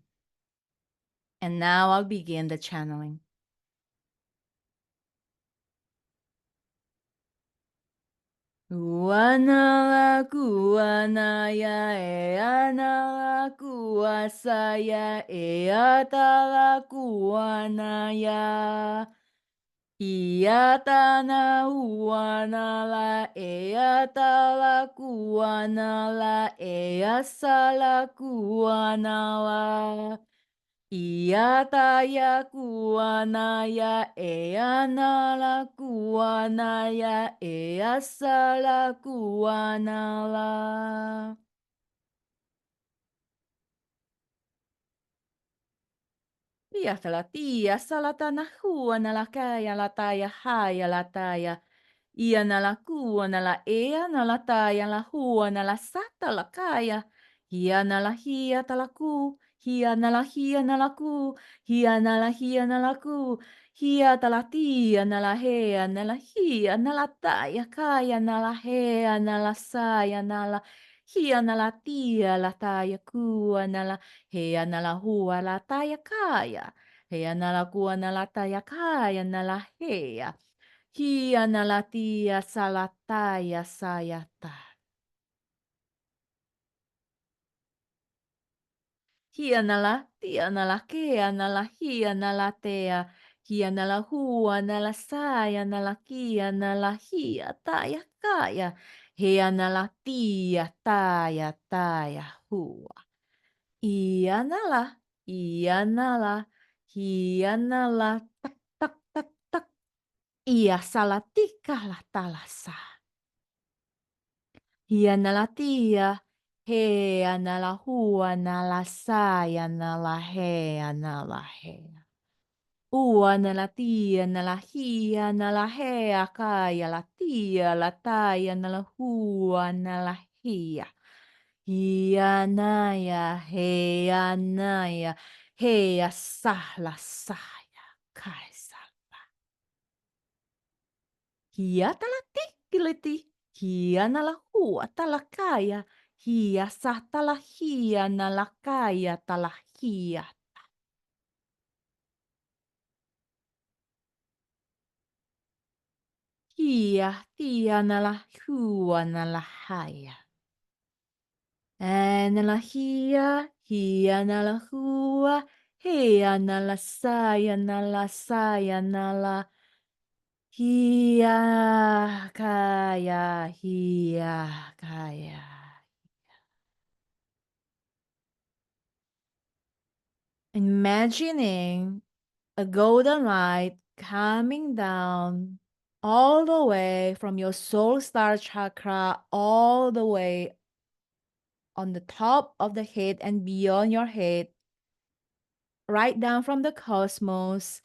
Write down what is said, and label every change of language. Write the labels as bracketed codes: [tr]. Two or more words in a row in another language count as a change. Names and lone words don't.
[en] And now I'll begin the channeling. Kuana kuana ya eana kuasa ya eatala kuana ya iatana uana la eatala kuana la easala kuana la Iataya kuanaya eanala kuanaya easala kuanala. Iatala salatana huanala kaya lataya haya lataya. Iana la kuana la eana la taya la huana la sata la kaya. Hiana la hiata la ku. Hiana la hiana la ku. Hiana la hiana la ku. Hiata la tiana la heana la hiana la taya kaya na la heana la saya na la. Hiana la tia la taya kuana la heana la hua la taya kaya. Heana la kuana la taya kaya na la hea. Hiana la tia salataya sayata. Hiana la tiana la keana la hiana la tea. Hiana la huana la sayana la kiana la hia taya kaya. Hiana la tia taya taya hua. Iana la, iana la, hiana la tak tak tak tak. Ia salatika la talasa. Hiana la tia, he ana la hua na la saya na la he ana la he. Ua na la tia na la hia na la he a kaya la tia la taya na la hua na la hia. Hianaya, he anaya, he a sahla saya, kaisa. Hiatala tikiliti, hianala huatala kaya, hiasatala hianala kaya tala hia. Hia tianala huanala haya. Anala hia, hianala hua, hianala saya nala. Hia kaya, hia kaya. Imagining a golden light coming down all the way from your soul star chakra, all the way on the top of the head and beyond your head, right down from the cosmos.